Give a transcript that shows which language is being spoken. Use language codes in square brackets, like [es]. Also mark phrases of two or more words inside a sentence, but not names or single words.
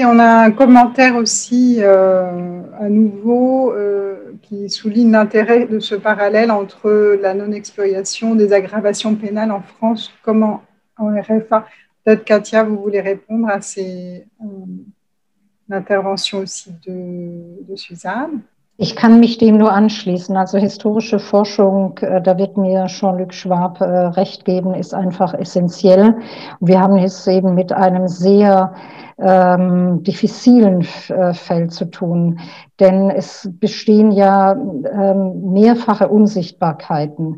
[fr] On a un commentaire aussi à nouveau qui souligne l'intérêt de ce parallèle entre la non-expiation des aggravations pénales en France comme en RFA. Peut-être, Katia, vous voulez répondre à ces interventions aussi de Suzanne? [de] Ich kann mich dem nur anschließen. Also historische Forschung, da wird mir Jean-Luc Schwab recht geben, ist einfach essentiell. Wir haben es eben mit einem sehr diffizilen Feld zu tun, denn es bestehen ja mehrfache Unsichtbarkeiten.